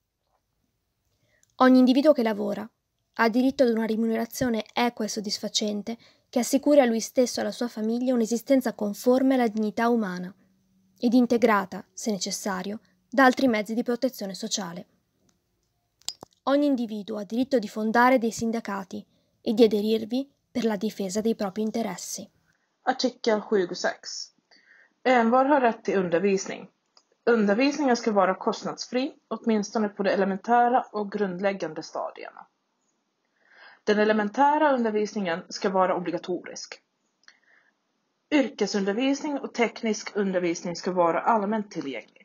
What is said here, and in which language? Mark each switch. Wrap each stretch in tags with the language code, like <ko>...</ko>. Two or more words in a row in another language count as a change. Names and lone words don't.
<it>Ogni individuo che lavora ha diritto ad una remunerazione equa e soddisfacente che assicuri a lui stesso e alla sua famiglia un'esistenza conforme alla dignità umana ed integrata, se necessario, da altri mezzi di protezione sociale. Ogni individuo ha diritto di fondare dei sindacati e di aderirvi per la difesa dei propri interessi.</it> <sv>Artikel 26. Envar har rätt till undervisning. Undervisningen ska vara kostnadsfri, åtminstone på de elementära och grundläggande stadierna. Den elementära undervisningen ska vara obligatorisk. Yrkesundervisning och teknisk undervisning ska vara allmänt tillgänglig.</sv>